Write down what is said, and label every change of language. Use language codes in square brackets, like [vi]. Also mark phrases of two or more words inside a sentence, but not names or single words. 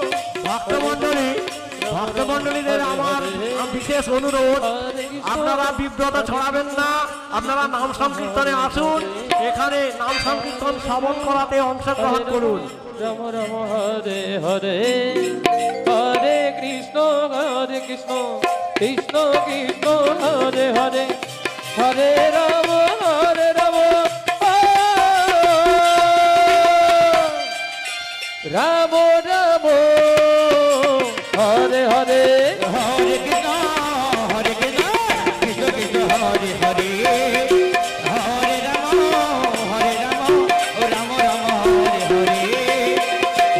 [bn] ভক্তমণ্ডলীদের আমার বিশেষ অনুরোধ, আপনারা বিব্রত ছড়াবেন না, আপনারা নাম সংকীর্তনে আসুন, এখানে নাম সংকীর্তন শ্রবণ করাতে অংশগ্রহণ করুন। [sa] রাম রাম হরে হরে হরে কৃষ্ণ কৃষ্ণ কৃষ্ণ হরে হরে হরে রাম রাম রাম হরে হরে হরে কৃষ্ণ কৃষ্ণ কৃষ্ণ হরে হরে হরে রাম রাম রাম হরে হরে